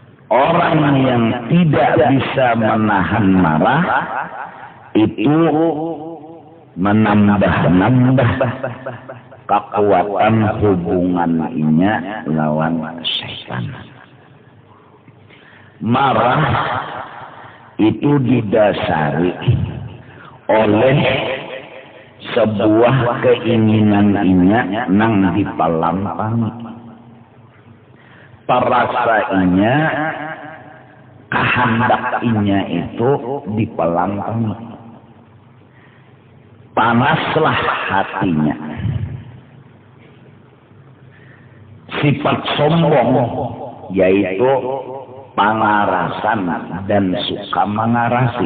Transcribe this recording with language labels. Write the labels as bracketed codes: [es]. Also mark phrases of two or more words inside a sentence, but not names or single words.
[bjn] Orang yang tidak bisa menahan marah itu menambah-nambah kekuatan hubungannya lawan syaitan. Marah itu didasari oleh sebuah keinginannya nang dipalampani. Parasainya, kehendaknya itu dipalampani. Panaslah hatinya. Sifat sombong yaitu pangarasan dan suka mengarasi.